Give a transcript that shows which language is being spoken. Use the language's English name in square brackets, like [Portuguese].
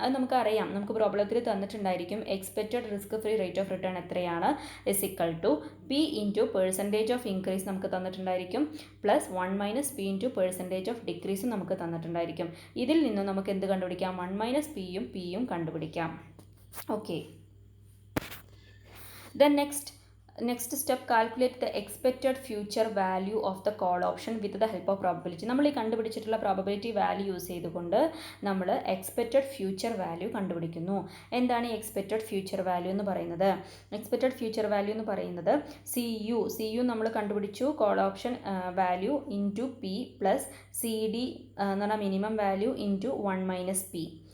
[Malayalam] അത് നമുക്കറിയാം, നമുക്ക് പ്രോബ്ലത്തിൽ തന്നിട്ടുണ്ടായിരിക്കും expected risk free rate of return എത്രയാണ്, = P into percentage of increase നമുക്ക് തന്നിട്ടുണ്ടായിരിക്കും, plus 1 minus P into percentage of ഡിക്രീസും നമുക്ക് തന്നിട്ടുണ്ടായിരിക്കും. ഇതിൽ നിന്നും നമുക്ക് എന്ത് കണ്ടുപിടിക്കാം? 1 മൈനസ് പിയും കണ്ടുപിടിക്കാം. Okay. [English] Then next step, calculate the expected future value of the call option with the help of probability. [Malayalam] നമ്മൾ ഈ കണ്ടുപിടിച്ചിട്ടുള്ള പ്രോബബിലിറ്റി വാല്യൂ യൂസ് ചെയ്തുകൊണ്ട് നമ്മൾ എക്സ്പെക്റ്റഡ് ഫ്യൂച്ചർ വാല്യൂ കണ്ടുപിടിക്കുന്നു. എന്താണ് ഈ എക്സ്പെക്റ്റഡ് ഫ്യൂച്ചർ വാല്യൂ എന്ന് പറയുന്നത്? എക്സ്പെക്റ്റഡ് ഫ്യൂച്ചർ വാല്യൂ എന്ന് പറയുന്നത് സി യു നമ്മൾ കണ്ടുപിടിച്ചു, call option value into P plus C D എന്ന് പറഞ്ഞാൽ minimum value into 1 minus P.